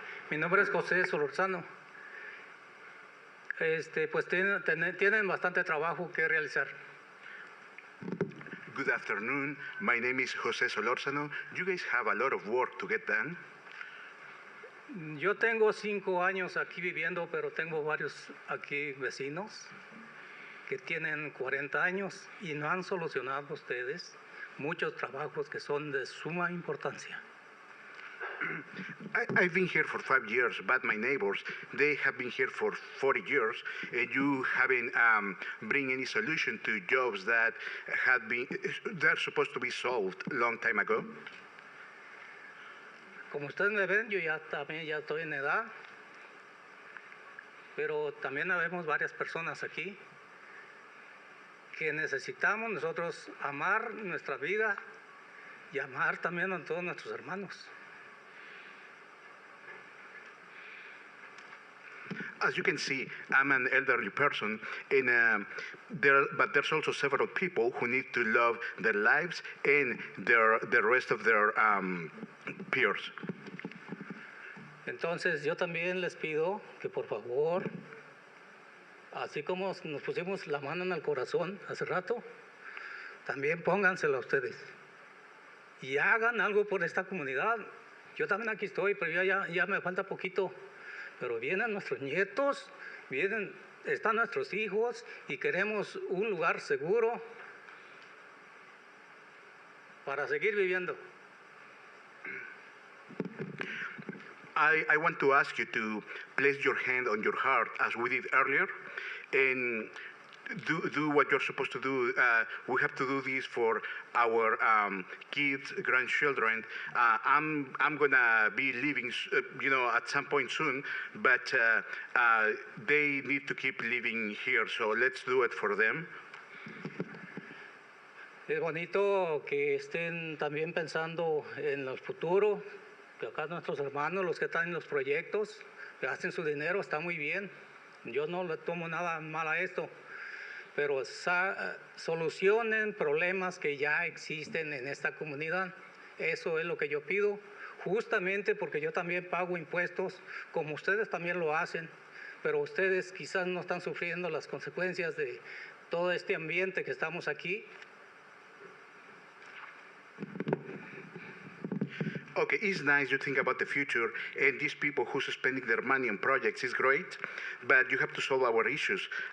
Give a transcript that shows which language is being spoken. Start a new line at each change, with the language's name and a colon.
Spanish: Mi nombre es José Solorzano. Pues tienen bastante trabajo que realizar.
English: Good afternoon. My name is José Solórzano. You guys have a lot of work to get done.
Spanish: Yo tengo 5 años aquí viviendo, pero tengo varios aquí vecinos. que tienen 40 años y no han solucionado ustedes muchos trabajos que son de suma importancia.
English: I've been here for 5 years, but my neighbors, they have been here for 40 years, and you haven't bring any solution to jobs that they're supposed to be solved a long time ago.
Spanish: Como ustedes me ven, yo ya estoy en edad, pero también habemos varias personas aquí que necesitamos nosotros amar nuestra vida y amar también a todos nuestros hermanos.
English: As you can see, I'm an elderly person, and but there's also several people who need to love their lives and the rest of their peers.
Spanish: Entonces yo también les pido que por favor, así como nos pusimos la mano en el corazón hace rato, también póngansela ustedes y hagan algo por esta comunidad. Yo también aquí estoy, pero ya me falta poquito. Pero vienen nuestros nietos, están nuestros hijos y queremos un lugar seguro para seguir viviendo.
English: I want to ask you to place your hand on your heart as we did earlier and do what you're supposed to do. We have to do this for our kids, grandchildren. I'm gonna be leaving, at some point soon, but they need to keep living here. So let's do it for them.
Spanish: Es bonito que estén también pensando en el futuro, que acá nuestros hermanos, los que están en los proyectos, que hacen su dinero, está muy bien. Yo no le tomo nada mal a esto. Pero solucionen problemas que ya existen en esta comunidad. Eso es lo que yo pido, justamente porque yo también pago impuestos, como ustedes también lo hacen, pero ustedes quizás no están sufriendo las consecuencias de todo este ambiente que estamos aquí.
English: Okay, it's nice you think about the future, and these people who's spending their money on projects is great, but you have to solve our issues.